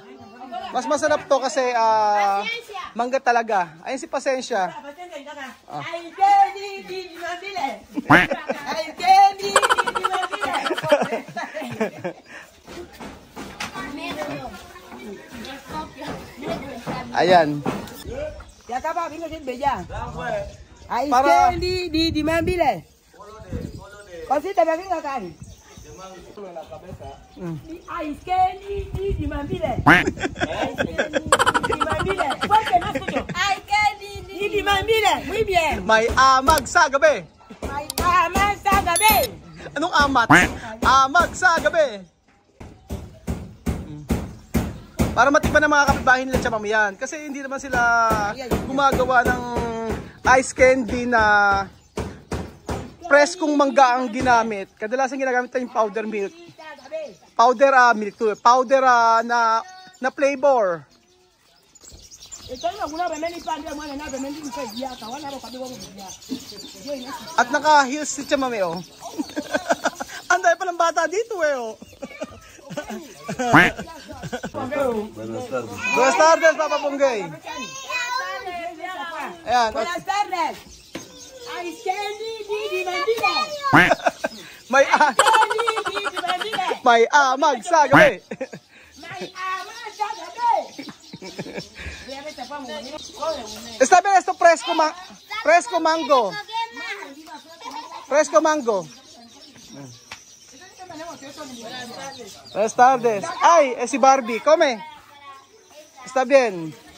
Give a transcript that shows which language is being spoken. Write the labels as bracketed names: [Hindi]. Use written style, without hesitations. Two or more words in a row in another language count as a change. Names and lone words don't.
[Filipino] Mas masarap to kasi mangga talaga. Ayun si Pasensya. [English] Ice candy di Mantile. Ice candy di Mantile. [Filipino] Ayan. [Spanish] Ya acaba, venga, que bella. [English] Ice Para- [Spanish] candy di Mantile. Cosita, venga acá. [English] Ice candy di Mantile. Di Mantile. [Spanish] Fuerte, no escucho. [English] Ice candy [Spanish] di Mantile. Muy bien. [Filipino] May amag sa gabi. Ay, tama sa gabi. Anong amat? Amag sa gabi. Para matikman ng mga kapitbahay nila sa mamayan. Kasi hindi naman sila gumagawa ng ice candy na preskong mangga ang ginamit. Kadalasan ginagamit tayong [English] powder milk. Powder milk to. Powder na flavor. [Filipino] At naka-heels si Chamame, oh. Ang dahil palang bata dito, eh, oh. [Spanish] Buenas tardes, Papa Ponggay. [Filipino] Ayan. [Spanish] Buenas tardes. [English] Ice candy di Mantile. [Filipino] May, [English] Candy di Mantile. [Filipino] may amag sa gabi. May ama sa gabi. [Spanish] Está bien esto fresco, fresco mango. Fresco mango. Buenas tardes. Ay, si Barbie. Come. Está bien.